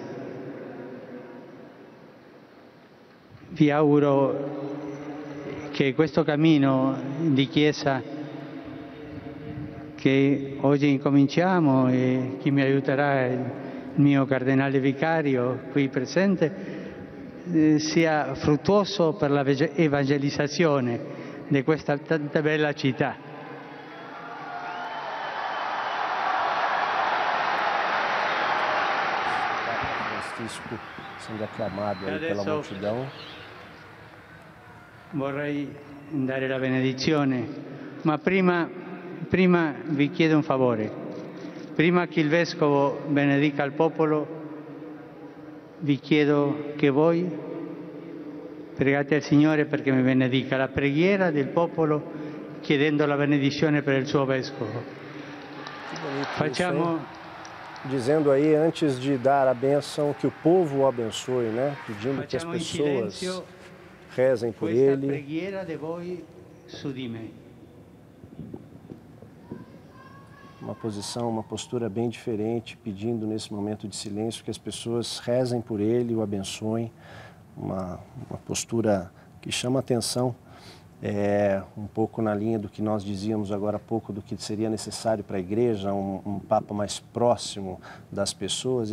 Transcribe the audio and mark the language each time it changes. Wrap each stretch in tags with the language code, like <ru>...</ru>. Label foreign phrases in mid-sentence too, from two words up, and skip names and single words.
<it>Vi auguro che questo cammino di Chiesa che oggi incominciamo, e chi mi aiuterà il mio cardinale vicario qui presente, sia fruttuoso per la evangelizzazione di questa tanta bella città.</it> <pt>Francisco sendo acclamato pela multidão.</pt> <it>Vorrei dare la benedizione, ma prima vi chiedo un favore. Prima che il Vescovo benedica il popolo, vi chiedo che voi pregate al Signore perché mi benedica la preghiera del popolo, chiedendo la benedizione per il suo Vescovo. Facciamo...</it> <pt>Dizendo aí, antes de dar a bênção, que o povo o abençoe, né? Pedindo que as pessoas rezem por ele.</pt> <it>Preghiera di voi su di me.</it> <pt>Uma posição, uma postura bem diferente, pedindo nesse momento de silêncio que as pessoas rezem por ele, o abençoem. Uma postura que chama atenção, um pouco na linha do que nós dizíamos agora há pouco, do que seria necessário para a igreja, um Papa mais próximo das pessoas.</pt>